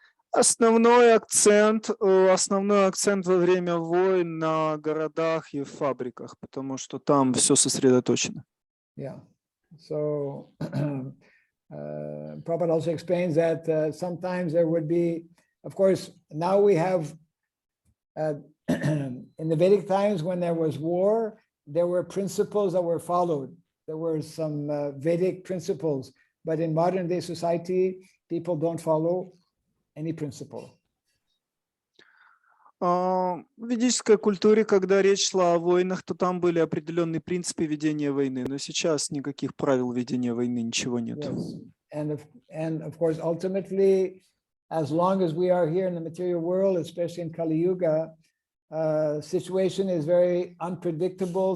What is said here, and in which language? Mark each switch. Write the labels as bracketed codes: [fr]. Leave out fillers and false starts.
[ru] Основной акцент во время войн на городах и фабриках, потому что там все сосредоточено. [en] Yeah, so Prabhupada also explains that sometimes there would be, of course, now we have, in the Vedic times when there was war, there were principles that were followed. There were some Vedic principles, but in modern day society, people don't follow any principle. [ru] В ведической культуре, когда речь шла о войнах, то там были определенные принципы ведения войны, но сейчас никаких правил ведения войны, ничего нет. [en] Yes, and of course, ultimately, as long as we are here in the material world, especially in Kali Yuga, situation is very unpredictable.